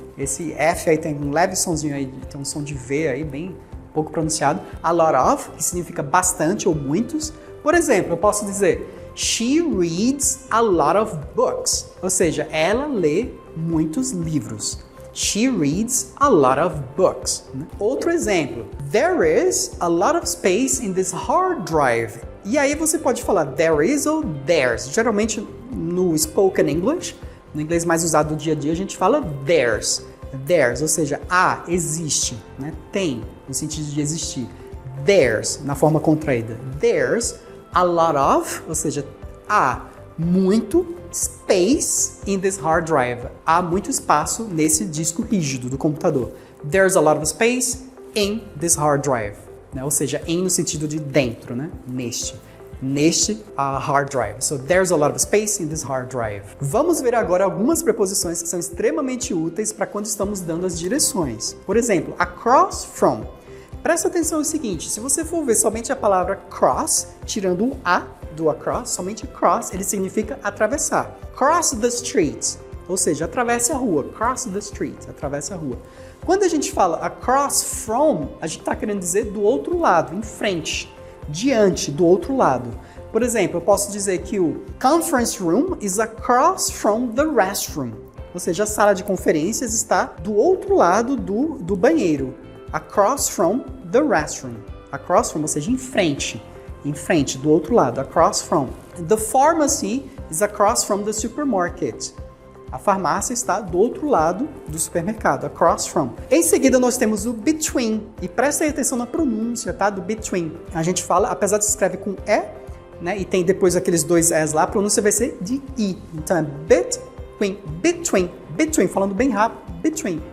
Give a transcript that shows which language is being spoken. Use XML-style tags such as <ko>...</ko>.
<pt>Esse F aí tem um leve sonzinho aí, tem um som de V aí, bem pouco pronunciado. A lot of, que significa bastante ou muitos. Por exemplo, eu posso dizer,</pt> <en>she reads a lot of books.</en> <pt>Ou seja, ela lê muitos livros.</pt> <en>She reads a lot of books.</en> <pt>Outro exemplo,</pt> <en>there is a lot of space in this hard drive.</en> <pt>E aí você pode falar there is ou there's. Geralmente no spoken English, no inglês mais usado do dia a dia, a gente fala there's. There's, ou seja, existe, né? Tem, no sentido de existir.</pt> <en>There's,</en> <pt>na forma contraída.</pt> <en>There's a lot of,</en> <pt>ou seja, há muito</pt> <en>space in this hard drive.</en> <pt>Há muito espaço nesse disco rígido do computador.</pt> <en>There's a lot of space in this hard drive.</en> <pt>Né? Ou seja, em no sentido de dentro, né? Neste hard drive.</pt> <en>So, there's a lot of space in this hard drive.</en> <pt>Vamos ver agora algumas preposições que são extremamente úteis para quando estamos dando as direções. Por exemplo, across from. Presta atenção no seguinte, se você for ver somente a palavra cross, tirando o A do across, somente cross, ele significa atravessar.</pt> <en>Cross the street,</en> <pt>ou seja, atravesse a rua. Cross the street, atravesse a rua. Quando a gente fala across from, a gente está querendo dizer do outro lado, em frente. Diante, do outro lado. Por exemplo, eu posso dizer que o</pt> <en>conference room is across from the restroom.</en> <pt>Ou seja, a sala de conferências está do outro lado do banheiro.</pt> <en>Across from the restroom.</en> <pt>Across from, ou seja, em frente, do outro lado.</pt> <en>Across from. The pharmacy is across from the supermarket.</en> <pt>A farmácia está do outro lado do supermercado, across from. Em seguida, nós temos o between. E prestem atenção na pronúncia, tá? Do between. A gente fala, apesar de se escreve com E, né? E tem depois aqueles dois Es lá, a pronúncia vai ser de I. Então é between, falando bem rápido, between.</pt>